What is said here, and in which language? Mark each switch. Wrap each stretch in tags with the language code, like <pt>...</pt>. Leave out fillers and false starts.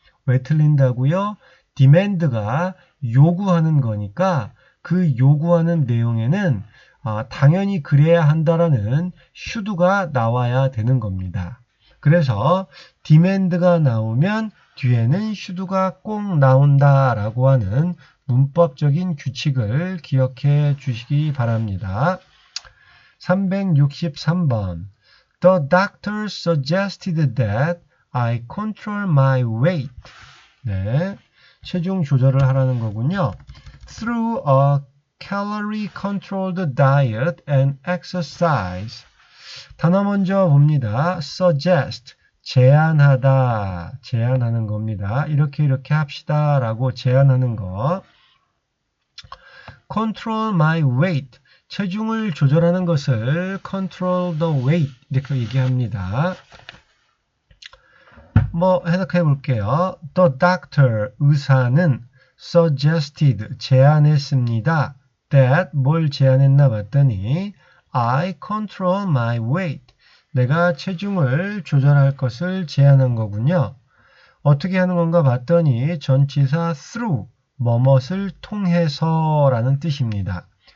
<ko>왜 틀린다고요? demand가 요구하는 거니까 그 요구하는 내용에는 당연히 그래야 한다라는 should가 나와야 되는 겁니다. 그래서 demand가 나오면 뒤에는 should가 꼭 나온다라고 하는 문법적인 규칙을 기억해 주시기 바랍니다. 363번.</ko> <en>The doctor suggested that I control my weight.</en> <ko>네, 체중 조절을 하라는 거군요.</ko> <en>Through a calorie-controlled diet and exercise.</en> <ko>단어 먼저 봅니다. suggest, 제안하다, 제안하는 겁니다. 이렇게 합시다 라고 제안하는 거.</ko> <en>control my weight,</en> <ko>체중을 조절하는 것을</ko> <en>control the weight</en> <ko>이렇게 얘기합니다. 해석해 볼게요. The doctor, 의사는 suggested, 제안했습니다. that, 뭘 제안했나 봤더니</ko> <en>I control my weight,</en> <ko>내가 체중을 조절할 것을 제안한 거군요. 어떻게 하는 건가 봤더니 전치사 through, 뭐뭇을 통해서 라는 뜻입니다.</ko>